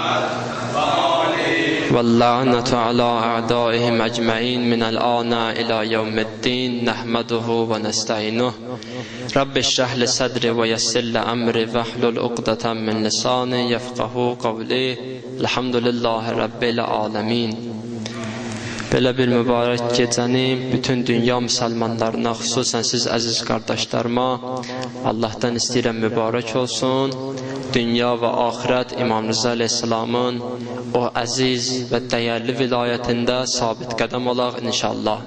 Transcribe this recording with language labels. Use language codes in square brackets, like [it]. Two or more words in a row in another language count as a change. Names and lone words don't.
[ar] واللعنة على أعدائهم أجمعين من الآن إلى يوم الدين نحمده ونستعينه رب اشرح لي صدري ويسر لي أمري واحلل عقدة من لساني يفقهوا قولي الحمد لله رب العالمين. [az] Belə bir mübarək gecəni bütün dünya müsəlmanlarına, xüsusən siz əziz qardaşlarıma Allahdan istəyirəm mübarək olsun. Dünya və axirət İmam Rıza əleyhissalamın o əziz və dəyərli vilayətində sabit qədəm olaq inşallah.